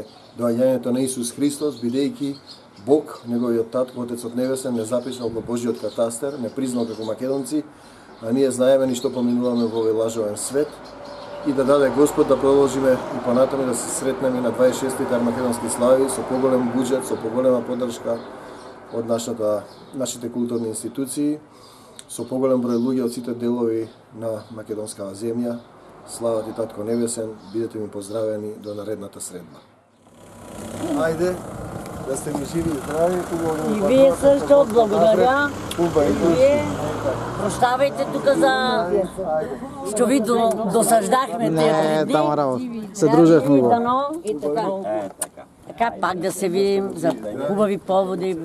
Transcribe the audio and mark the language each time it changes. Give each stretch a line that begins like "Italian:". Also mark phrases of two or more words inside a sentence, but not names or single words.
Macedonian: доаѓањето на Исус Христос, бидејќи Бог, неговиот татко, Отецот Небесен, не запишал во Божиот катастер, не признал како македонци, а ние знаеме ни што поминуваме во овој лажовен свет, и да даде Господ да продолжиме и понатаму да се сретнеме на 26-тите Армагедонски слави со поголем буџет, со поголема поддршка од нашите културни институции, со поголем број луѓе од сите делови на македонскава земја. Слава ти, Татко Небесен, бидете ми поздравени до наредната средба. Ајде, да сте ми живи и здрави, хубаво.
Bulgarian: И вие също, благодаря. И вие прощавайте тук за... Що ви досаждахме тези Не, дни. тама работа. Се дружехме го. И така. така, пак да се видим за хубави поводи.